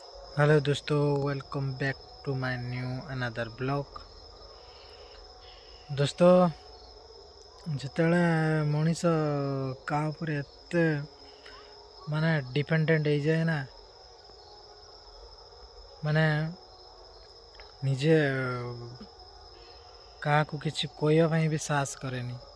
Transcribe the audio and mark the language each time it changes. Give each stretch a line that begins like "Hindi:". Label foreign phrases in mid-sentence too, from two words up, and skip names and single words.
English: Hello दोस्तों welcome back to my new another blog।
Hindi: दोस्तों,
Odia: ଯେତେବେଳେ ମଣିଷ କାହା ଉପରେ ଏତେ ଡିପେଣ୍ଡେଣ୍ଟ ହେଇଯାଏ ନା, ମାନେ ନିଜେ କାହାକୁ କିଛି କହିବା ପାଇଁ ବି ସାହସ କରେନି।